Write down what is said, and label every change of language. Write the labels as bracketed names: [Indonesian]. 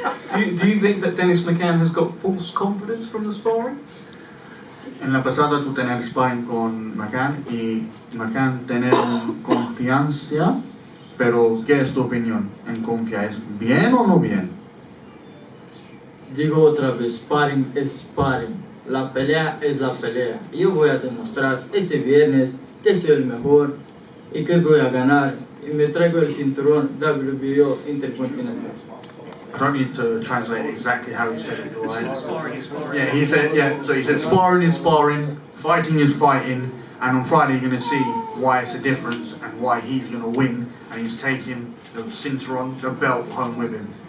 [English] Do you think that Dennis McCann has got false confidence from the sparring? [Spanish] En la pasada tú tener sparring con McCann y McCann tener confianza, pero ¿qué es tu opinión en confianza? ¿Es bien o no bien? Digo otra vez, sparring es sparring, la pelea es la pelea. Yo voy a demostrar este viernes que soy el mejor y que voy a ganar y me traigo el cinturón WBO Intercontinental. [English] I don't need to translate exactly how he said it, right? Sparring is sparring. Yeah, he said sparring is sparring, fighting is fighting, and on Friday you're going to see why it's a difference and why he's going to win, and he's taking the cinturón, the belt, home with him.